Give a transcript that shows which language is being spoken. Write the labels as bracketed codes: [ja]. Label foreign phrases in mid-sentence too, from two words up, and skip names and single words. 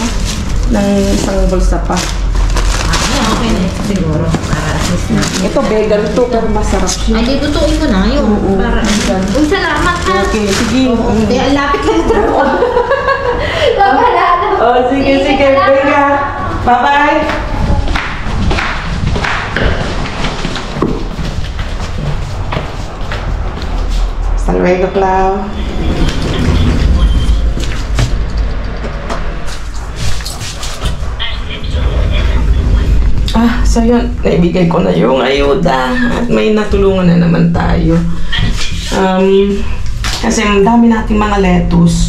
[tl] Ng isang bulsa pa. Okay na ito siguro. Para [en] at least [tl] na. Ito, vegan to, pero masarap siya. Ay, di tutuin ko na yun. Oo, Para Uy, salamat ha. Okay, sige. Kaya lapit lang ito. Paparado. Oh, sige. [es] Venga. Bye-bye. Hasta luego, Clau. [tl] So yun, naibigay ko na yung ayuda at may natulungan na naman tayo. Kasi dami nating mga lettuce.